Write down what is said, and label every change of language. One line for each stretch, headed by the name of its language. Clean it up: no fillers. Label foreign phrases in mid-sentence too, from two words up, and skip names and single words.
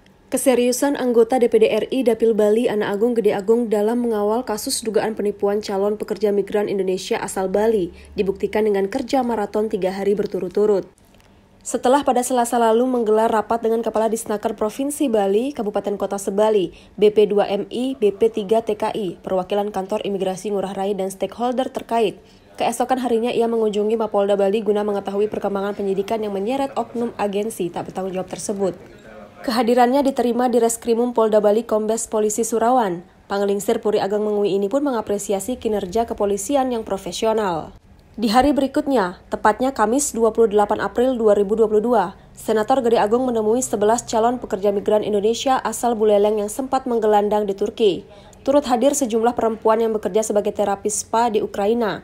Indonesian: Keseriusan anggota DPD RI Dapil Bali Ana Agung Gede Agung dalam mengawal kasus dugaan penipuan calon pekerja migran Indonesia asal Bali dibuktikan dengan kerja maraton 3 hari berturut-turut. Setelah pada Selasa lalu menggelar rapat dengan Kepala Disnaker Provinsi Bali, Kabupaten Kota Sebali, BP2MI, BP3TKI, perwakilan kantor imigrasi Ngurah Rai dan stakeholder terkait, keesokan harinya ia mengunjungi Mapolda Bali guna mengetahui perkembangan penyidikan yang menyeret oknum agensi tak bertanggung jawab tersebut. Kehadirannya diterima di Reskrimum Polda Bali Kombes Polisi Surawan. Pangelingsir Puri Ageng Mengui ini pun mengapresiasi kinerja kepolisian yang profesional. Di hari berikutnya, tepatnya Kamis 28 April 2022, Senator Gede Agung menemui 11 calon pekerja migran Indonesia asal Buleleng yang sempat menggelandang di Turki. Turut hadir sejumlah perempuan yang bekerja sebagai terapis spa di Ukraina.